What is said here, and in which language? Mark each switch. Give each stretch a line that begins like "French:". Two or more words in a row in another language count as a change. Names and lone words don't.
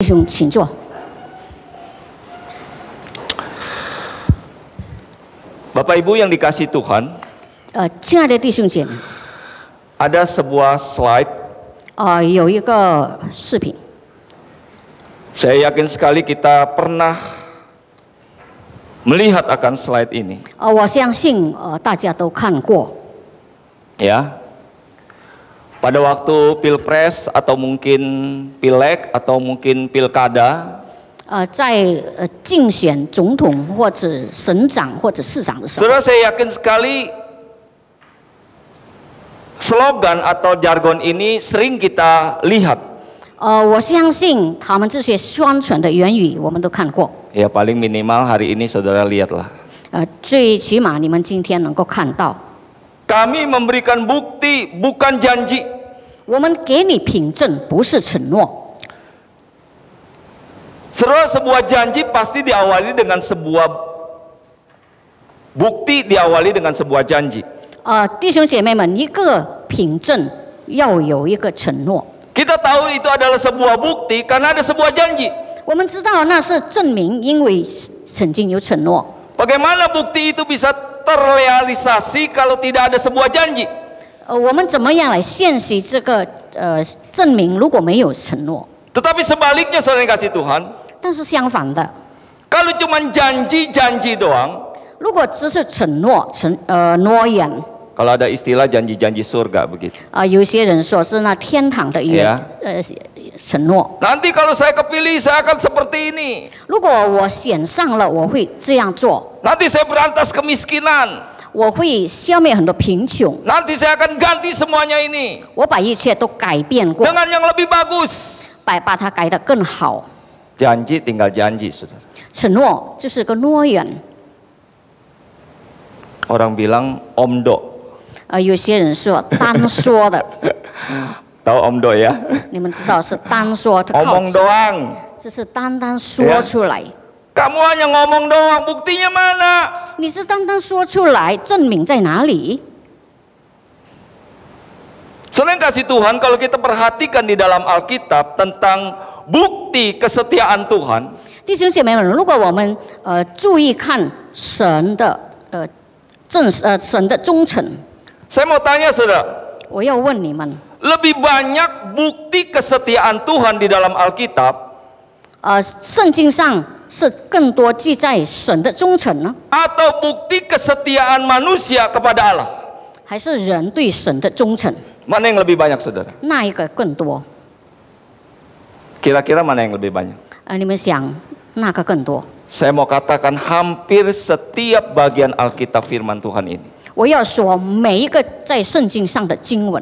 Chinese: 兄请坐。
Indonesian: Bapak Ibu yang dikasih Tuhan,
Chinese: 亲爱的弟兄姐妹，
Indonesian: ada sebuah slide.
Chinese: 有一个视频，
Indonesian: Saya yakin sekali kita pernah melihat akan slide ini.
Chinese: 我相信大家都看过。
Indonesian: Ya, pada waktu pilpres atau mungkin pileg atau mungkin pilkada,
Chinese: 在竞选总统或者省长或者市长的时候，
Indonesian: saudara saya yakin sekali slogan atau jargon ini sering kita lihat.
Chinese: 我相信他们这些宣传的言语我们都看过。
Indonesian: Ya paling minimal hari ini saudara lihatlah.
Chinese: 最起码你们今天能够看到，
Indonesian: Kami memberikan bukti bukan janji.
Chinese: 我们给你凭证，不是承诺。
Indonesian: Saudara, sebuah janji pasti diawali dengan sebuah bukti, diawali dengan sebuah janji.
Chinese: 弟兄姐妹们，一个凭证要有一个承诺。
Indonesian: Kita tahu itu adalah sebuah bukti karena ada sebuah janji.
Chinese: 我们知道那是证明，因为曾经有承诺。
Indonesian: Bagaimana bukti itu bisa terrealisasi kalau tidak ada sebuah janji?
Chinese: 我们怎么样来现实这个证明？如果没有承诺，
Indonesian: Tetapi sebaliknya saudara yang kasih Tuhan,
Chinese: 但是相反的，
Indonesian: kalau cuma janji-janji doang,
Chinese: 如果只是承诺、诺言，
Indonesian: kalau ada istilah janji-janji surga begitu.
Chinese: 有些人说是那天堂的承诺。
Indonesian: Nanti kalau saya kepilih saya akan seperti ini.
Chinese: 如果我选上了，我会这样做，
Indonesian: Nanti saya berantas kemiskinan.
Chinese: 我会消灭很多贫穷，
Indonesian: Nanti saya akan ganti semuanya ini
Chinese: 我把一切都改变过，
Indonesian: dengan yang lebih bagus.
Chinese: 把它改得更好。
Indonesian: Janji tinggal janji, saudara.
Chinese: 承诺就是个诺言。
Indonesian: Orang bilang omdo.
Chinese: 有些人说单说的，
Indonesian: Tahu omdo ya?
Chinese: 你们知道是单说，它靠
Indonesian: Omong doang.
Chinese: 这是单单说出来。
Indonesian: Kamu hanya ngomong doang, buktinya mana?
Chinese: 你是单单说出来，证明在哪里？
Indonesian: Selain kasih Tuhan, kalau kita perhatikan di dalam Alkitab tentang bukti kesetiaan Tuhan,
Chinese: 弟兄姐妹们，如果我们注意看神的神的忠诚，
Indonesian: saya mau tanya saudara,
Chinese: 我要问你们，
Indonesian: lebih banyak bukti kesetiaan Tuhan di dalam Alkitab
Chinese: 圣经上是更多记载神的忠诚呢，
Indonesian: atau bukti kesetiaan manusia kepada Allah?
Chinese: 还是人对神的忠诚？
Indonesian: Mana yang lebih banyak saudara?
Chinese: 那一个更多？
Indonesian: Kira-kira mana yang lebih banyak?
Chinese: 你们想那个更多？
Indonesian: Saya mau katakan hampir setiap bagian Alkitab firman Tuhan ini,
Chinese: 我要说，每一个在圣经上的经文，